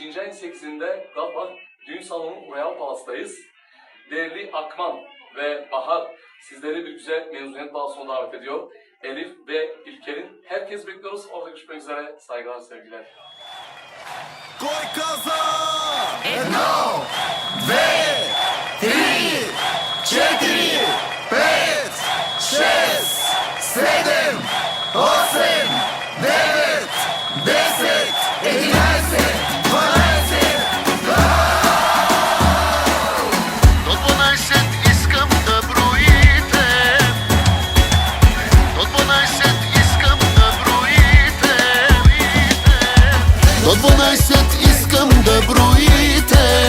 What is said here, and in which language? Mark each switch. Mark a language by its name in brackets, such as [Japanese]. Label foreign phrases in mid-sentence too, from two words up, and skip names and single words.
[Turkish] ayın 8'inde Galata Düğün Salonu Royal Palas'tayız. Değerli Akman ve Bahar sizleri bir güzel mezuniyet balosuna davet ediyor. Elif ve İlker'in herkes bekliyoruz. Orada görüşmek üzere. Saygılar, sevgiler. [Bulgarian] Кой каза! Едно, две, три, четири, пет, шест, седем, осем, девет, десет, 11, 12. До 12 искам да броите. До 12 искам да броите. До 12 искам да броите.